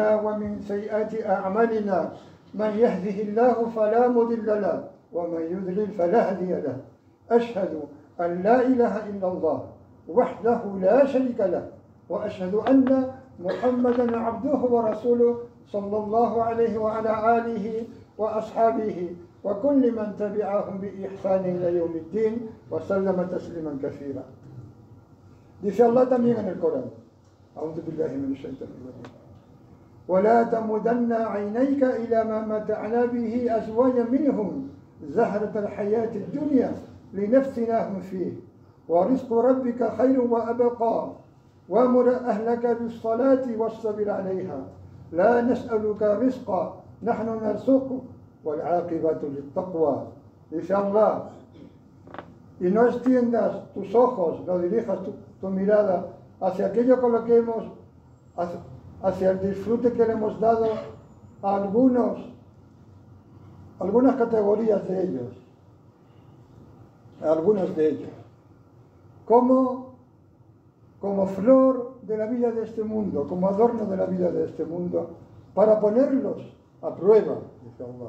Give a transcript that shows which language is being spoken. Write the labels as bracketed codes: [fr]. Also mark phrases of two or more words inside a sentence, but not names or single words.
[ar] ومن سيئات أعمالنا من يهده الله فلا مضل له ومن يضلل فلا هادي له أشهد أن لا إله إلا الله وحده لا شريك له وأشهد أن محمدا عبده ورسوله صلى الله عليه وعلى آله وأصحابه وكل من تبعهم بإحسان إلى يوم الدين وسلم تسليما كثيرا. [es] Dice Allah también en el Corán: [ar] أعوذ بالله من الشيطان الرجيم ولا تمدن عينيك إلى ما متعنا به أزواجا منهم زهرة الحياة الدنيا لنفتناهم فيه ورزق ربك خير وأبقى وأمر أهلك بالصلاة واصطبر عليها لا نسألك رزقا نحن نرزقك والعاقبة للتقوى. [es] Dice Allah: y no extiendas tus ojos, no dirijas tu mirada hacia aquello con lo que hacia el disfrute que le hemos dado a algunas categorías de ellos, a algunos de ellos, como flor de la vida de este mundo, como adorno de la vida de este mundo, para ponerlos a prueba, dice Allah.